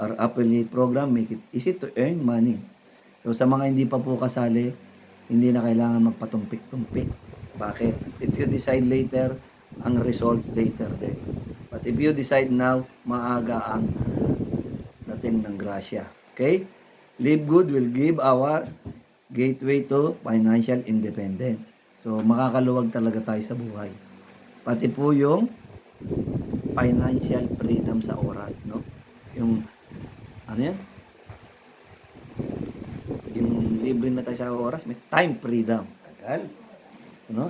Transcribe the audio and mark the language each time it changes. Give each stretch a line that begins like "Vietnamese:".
English: Our affiliate program make it easy to earn money.
Filipino: So sa mga hindi pa po kasali, hindi na kailangan magpatumpik-tumpik. Bakit?
English: If you decide later,
Filipino: ang result later din.
English: But if you decide now,
Filipino: maaga ang dating ng grasya.
English: Okay? Live Good will give our gateway to financial independence.
Filipino: So, makakaluwag talaga tayo sa buhay. Pati po yung financial freedom sa oras, no? Yung, ano yan? Yung libre na tayo sa oras, may time freedom. Tagal. No?